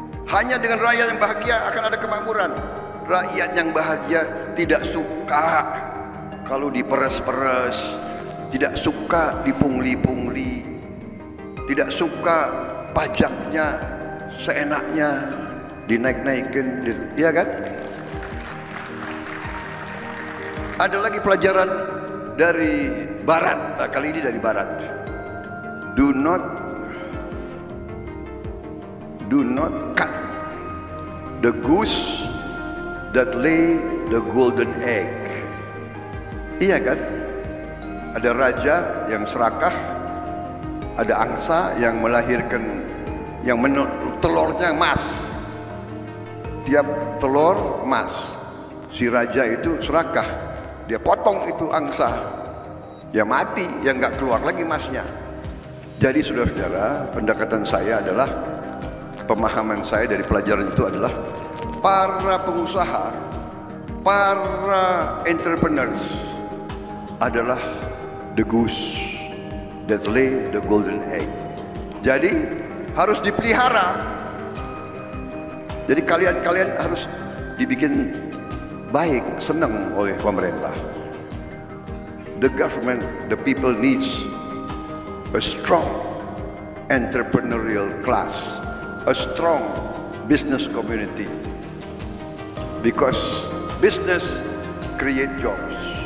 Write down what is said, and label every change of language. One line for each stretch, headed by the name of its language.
Indonesian: Hanya dengan rakyat yang bahagia akan ada kemakmuran. Rakyat yang bahagia tidak suka kalau diperes-peres, tidak suka dipungli-pungli, tidak suka pajaknya seenaknya dinaik-naikin, iya kan? Ada lagi pelajaran dari Barat, kali ini dari Barat.
English: Do not cut the goose that lay the golden egg.
Indonesian: Iya kan? Ada raja yang serakah, ada angsa yang melahirkan, telurnya emas. Tiap telur emas. Si raja itu serakah, dia potong itu angsa, ya mati, ya nggak keluar lagi emasnya. Jadi saudara-saudara, pendekatan saya adalah, pemahaman saya dari pelajaran itu adalah para pengusaha, para entrepreneurs adalah
English: the goose that lay the golden egg.
Indonesian: Jadi harus dipelihara. Jadi kalian harus dibikin baik, senang oleh pemerintah.
English: The government, the people needs a strong entrepreneurial class, a strong business community, because business create jobs.